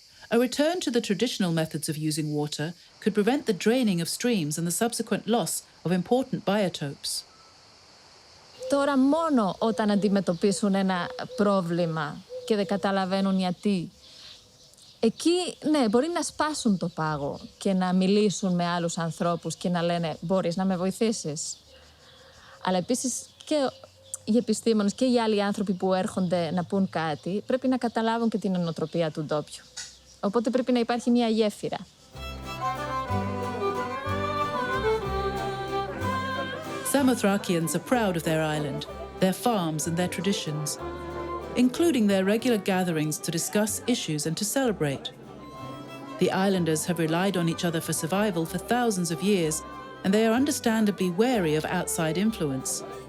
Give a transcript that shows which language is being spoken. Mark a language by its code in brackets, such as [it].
[en] A return to the traditional methods of using water could prevent the draining of streams and the subsequent loss of important biotopes. [el] Τώρα μόνο όταν αντιμετωπίσουν ένα πρόβλημα και δεν καταλαβαίνουν γιατί, εκεί, ναι, μπορεί να σπάσουν το πάγο και να μιλήσουν με άλλους ανθρώπους και να λένε «Μπορείς να με βοηθήσεις». Αλλά επίσης και οι επιστήμονες και οι άλλοι άνθρωποι που έρχονται να πούν κάτι πρέπει να καταλάβουν και την νοοτροπία του ντόπιου. Οπότε πρέπει να υπάρχει μια γέφυρα. [en] Samothrakians are proud of their island, their farms and their traditions, including their regular gatherings to discuss issues and to celebrate. The islanders have relied on each other for survival for thousands of years, and they are understandably wary of outside influence.